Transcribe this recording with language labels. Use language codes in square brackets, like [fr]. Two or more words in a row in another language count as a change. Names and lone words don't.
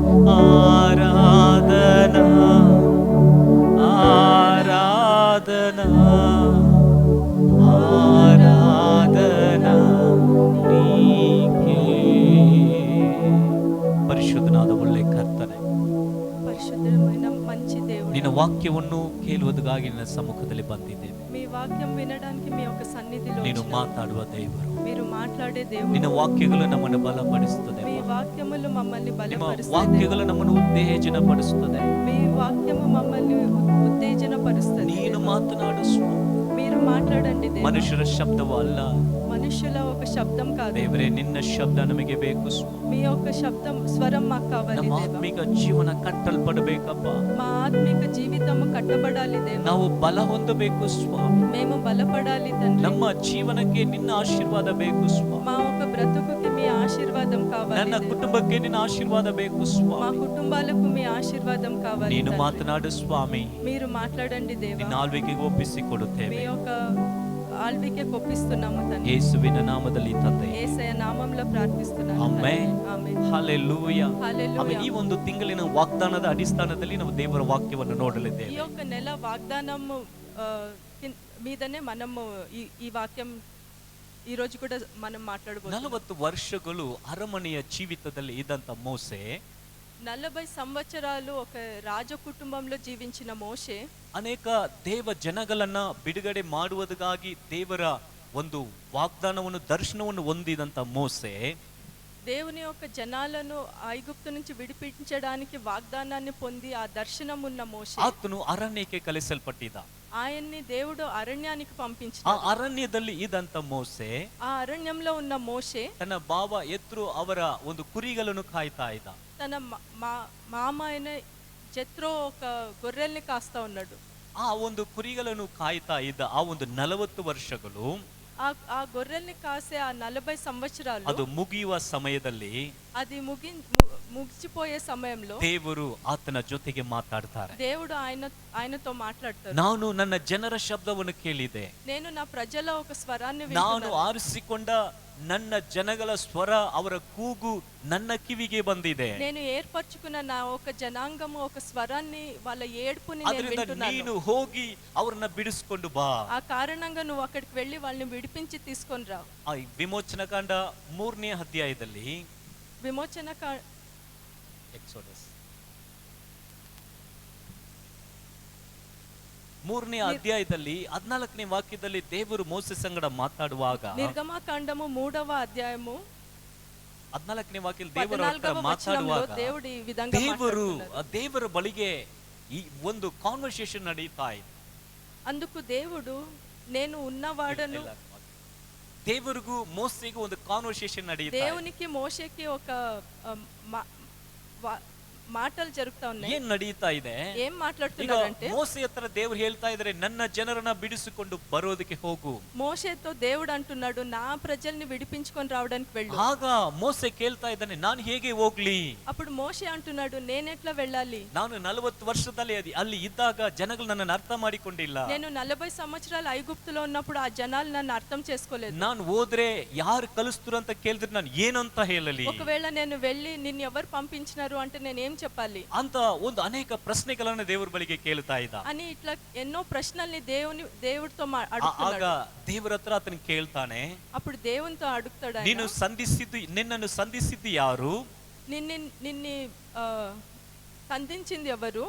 [te] ఆరాధనా ఆరాధనా ఆరాధనా నీకే. [kn] ಪರಿಶುದ್ಧನಾದ ಒಳ್ಳೆ ಕರ್ತನೆ, [te] పరిశుద్ధమైన మంచి దేవుడు, [kn] ನಿನ್ನ ವಾಕ್ಯವನ್ನು ಕೇಳುವುದಕ್ಕಾಗಿ ನಿನ್ನ ಸಮ್ಮುಖದಲ್ಲಿ ಬಂದಿದ್ದೇವೆ. [te] మీ వాక్యం వినడానికి మీ యొక్క సన్నిధిలో [kn] ನೀನು [te] వచ్చినాము. [kn] ಮಾತಾಡುವ ದೇವರು, [te] మీరు మాట్లాడే దేవుడు. [kn] ನಿನ್ನ ವಾಕ್ಯಗಳು ನಮ್ಮನ್ನು ಬಲಪಡಿಸುತ್ತದೆ. [te] మీ వాక్యములు మమ్మల్ని [kn] ನಿಮ್ಮ [te] బలపరుస్తాయి. [kn] ವಾಕ್ಯಗಳು ನಮ್ಮನ್ನು ಉತ್ತೇಜನ ಪಡಿಸುತ್ತದೆ. [te] మీ వాక్యము మమ్మల్ని ఉత్తేజన పరుస్తుంది. [kn] ನೀನು ಮಾತನಾಡು ಸ್ವಾಮಿ. [te] మీరు మాట్లాడండి దేవా. [kn] ಮನುಷ್ಯರ ಶಬ್ದವೂ ಅಲ್ಲ, [te] మనుషుల ఒక శబ్దం కాదు [kn] ದೇವರೇ ನಿನ್ನ ಶಬ್ದ ನಮಗೆ ಬೇಕು ಸ್ವಾಮಿ. [te] మీ యొక్క శబ్దం స్వరం మాకు కావాలి [kn] ನಮ್ಮ [te] దేవా. [kn] ಆತ್ಮಿಕ ಜೀವನ ಕಟ್ಟಲ್ಪಡಬೇಕಪ್ಪ. [te] మా ఆత్మిక జీవితము కట్టబడాలి దేవా. [kn] ನಾವು ಬಲ ಹೊಂದಬೇಕು ಸ್ವಾಮಿ. [te] మేము బలపడాలి తండ్రి. [kn] ನಮ್ಮ ಜೀವನಕ್ಕೆ ನಿನ್ನ ಆಶೀರ್ವಾದ ಬೇಕು ಸ್ವಾಮಿ. [te] మా ఒక బ్రతుకుకి మీ ఆశీర్వాదం కావాలి [kn] ನನ್ನ [te] దేవా. [kn] ಕುಟುಂಬಕ್ಕೆ ನಿನ್ನ ಆಶೀರ್ವಾದ ಬೇಕು [te] మా [kn] ಸ್ವಾಮಿ. [te] కుటుంబాలకు మీ ఆశీర్వాదం కావాలి [kn] ನೀನು [te] తండ్రి. [kn] ಮಾತನಾಡು ಸ್ವಾಮಿ. [te] మీరు మాట్లాడండి దేవా. [kn] ನಿನ್ನ ಆಳ್ವಿಕೆಗೆ ಒಪ್ಪಿಸಿ [te] మీ [kn] ಕೊಡುತ್ತೇವೆ [te] యొక్క ఆల్వికే కొప్పిస్తున్నాము తండ్రి. [kn] ಯೇಸುವಿನ ನಾಮದಲ್ಲಿ ತಂದೆ. [te] యేసయ్య నామములో ప్రార్థిస్తున్నాను [kn] ಆಮೆನ್. [te] తండ్రి. ఆమేన్. [kn] ಹಲ್ಲೆಲೂಯಾ. [te] హల్లెలూయా. [kn] ಆಮೇಲೆ ಈ ಒಂದು ತಿಂಗಳಿನ ವಾಗ್ದಾನದ ಅಡಿಸ್ಥಾನದಲ್ಲಿ ನಾವು ದೇವರ ವಾಕ್ಯವನ್ನು [te] ఈ [kn] ನೋಡಲಿದ್ದೇವೆ. [te] యొక్క నెల వాగ్దానము మీదనే మనము ఈ వాక్యం ఈ రోజు కూడా మనం మాట్లాడబోతున్నాం. [kn] 40 ವರ್ಷಗಳು ಅರಮನೆಯ ಜೀವಿತದಲ್ಲಿ ಇದ್ದಂತ ಮೋಸೆ [te] 40 సంవత్సరాలు ఒక రాజ కుటుంబంలో జీవించిన మోషే [kn] ಅನೇಕ ದೇವ ಜನಗಳನ್ನ ಬಿಡುಗಡೆ ಮಾಡುವುದಕ್ಕಾಗಿ ದೇವರ ಒಂದು ವಾಗ್ದಾನವನ್ನು ದರ್ಶನವನ್ನು ಹೊಂದಿದಂತ ಮೋಸೆ [te] దేవుని యొక్క జనాలను ఐగుప్తు నుంచి విడిపించడానికి వాగ్దానాన్ని పొంది ఆ దర్శనం ఉన్న మోషే [kn] ಆತನು ಅರಣ್ಯಕ್ಕೆ ಕಳಿಸಲ್ಪಟ್ಟಿದ್ದ. [te] ఆయన్ని దేవుడు అరణ్యానికి [kn] ಆ [te] పంపించాడు. [kn] ಅರಣ್ಯದಲ್ಲಿ ಇದ್ದಂತ ಮೋಸೆ [te] ఆ అరణ్యంలో ఉన్న మోషే [kn] ತನ್ನ ಬಾವ ಎತ್ರು ಅವರ ಒಂದು ಕುರಿಗಳನ್ನು ಕಾಯ್ತಾ ಇದ್ದ. [te] తన మామ అయిన జెత్రో ఒక గొర్రెల్ని కాస్తా ఉన్నాడు. [kn] ಆ ಒಂದು ಕುರಿಗಳನ್ನು ಕಾಯ್ತಾ ಇದ್ದ ಆ ಒಂದು 40 ವರ್ಷಗಳು [te] ఆ గొర్రెల్ని కాసే ఆ 40 సంవత్సరాలు [kn] ಅದು ಮುಗಿಯುವ ಸಮಯದಲ್ಲಿ [te] అది ముగిసిపోయే సమయంలో [kn] ದೇವರು ಆತನ ಜೊತೆಗೆ ಮಾತಾಡ್ತಾರೆ. [te] దేవుడు ఆయనతో మాట్లాడతారు. [kn] ನಾನು ನನ್ನ ಜನರ ಶಬ್ದವನ್ನು ಕೇಳಿದೆ, [te] నేను నా ప్రజల ఒక స్వరాన్ని [kn] ನಾನು [te] వింటున్నాను. [kn] ಆರಿಸಿಕೊಂಡ ನನ್ನ ಜನಗಳ ಸ್ವರ, ಅವರ ಕೂಗು ನನ್ನ ಕಿವಿಗೆ ಬಂದಿದೆ. [te] నేను ఏర్పరచుకున్న నా ఒక జనాంగము ఒక స్వరాన్ని, వాళ్ళ ఏడుపుని నేను [kn] ಅದರಿಂದ [te] వింటున్నాను. [kn] ನೀನು ಹೋಗಿ ಅವರನ್ನ ಬಿಡಿಸ್ಕೊಂಡು ಬಾ. [te] ఆ కారణంగా నువ్వు అక్కడికి వెళ్ళి వాళ్ళని విడిపించి తీసుకొని రా. [kn] ಆ ವಿಮೋಚನ ಕಾಂಡ 3ನೇ ಅಧ್ಯಾಯದಲ್ಲಿ [te] విమోచన [kn] ಎಕ್ಸೋಡಸ್ 3ನೇ ಅಧ್ಯಾಯದಲ್ಲಿ 14ನೇ ವಾಕ್ಯದಲ್ಲಿ ದೇವರು ಮೋಸೆ ಸಂಗಡ ಮಾತಾಡುವಾಗ, [te] నిర్గమకాండము 3వ అధ్యాయము [kn] 14ನೇ ವಾಕ್ಯದಲ್ಲಿ ದೇವರ ಹತ್ರ [te] 14వ వచనంలో [kn] ಮಾತಾಡುವಾಗ [te] దేవుడు ఈ విధంగా మాట్లాడుతున్నారు. [kn] ದೇವರ ಬಳಿಗೆ ಈ ಒಂದು ಕಾನ್ವರ್ಸೇಷನ್ ನಡೀತಾ ಇದೆ. [te] అందుకు దేవుడు నేను ఉన్నవాడను, [kn] ದೇವರಿಗೂ ಮೋಸೆಗೂ ಒಂದು ಕಾನ್ವರ್ಸೇಷನ್ ನಡೀತಾ ಇದೆ. [te] దేవునికి మోషేకి ఒక మాటలు జరుగుతా ఉన్నాయి. [kn] ಏನ್ ನಡೀತಾ ಇದೆ? [te] ఏం మాట్లాడుతున్నారంటే, [kn] ಮೋಸೆ ಹತ್ರ ದೇವರು ಹೇಳ್ತಾ ಇದ್ದಾರೆ, ನನ್ನ ಜನರನ್ನ ಬಿಡಿಸಿಕೊಂಡು ಬರೋದಕ್ಕೆ ಹೋಗು. [te] మోషేతో దేవుడు అంటున్నాడు, నా ప్రజల్ని విడిపించుకొని రావడానికి వెళ్ళు. [kn] ಆಗ ಮೋಸೆ ಕೇಳ್ತಾ ಇದ್ದಾನೆ, ನಾನು ಹೇಗೆ ಹೋಗ್ಲಿ? [te] అప్పుడు మోషే అంటున్నాడు, నేనెట్లా వెళ్ళాలి? [kn] ನಾನು 40 ವರ್ಷದಲ್ಲಿ ಅಲ್ಲಿ ಇದ್ದಾಗ ಜನಗಳು ನನ್ನನ್ನು ಅರ್ಥ ಮಾಡಿಕೊಂಡಿಲ್ಲ. [te] నేను 40 సంవత్సరాలు ఐగుప్తులో ఉన్నప్పుడు ఆ జనాలు నన్ను అర్థం చేసుకోలేదు. [kn] ನಾನು ಹೋದ್ರೆ ಯಾರು ಕಲಿಸ್ತರು ಅಂತ ಕೇಳಿದ್ರೆ ನಾನು ಏನಂತ ಹೇಳಲಿ? [te] ఒకవేళ నేను వెళ్ళి నిన్ను ఎవరు పంపించినారు అంటే నేను ఏం చెప్పాలి [kn] ಅಂತ ಒಂದು ಅನೇಕ ಪ್ರಶ್ನೆಗಳನ್ನು ದೇವರ ಬಳಿಗೆ ಕೇಳ್ತಾ ಇದ್ದ. [te] అని ఇట్లా ఎన్నో ప్రశ్నల్ని దేవుడితో [kn] ಆಗ [te] అడుగుతున్నాడు. [kn] ದೇವರ ಹತ್ರ ಆತನ ಕೇಳ್ತಾನೆ, [te] అప్పుడు దేవునితో అడుగుతాడు ఆయన, [kn] ನಿನ್ನನ್ನು ಸಂಧಿಸಿದ್ದು ಯಾರು? [te] నిన్ను సంధించింది ఎవరు?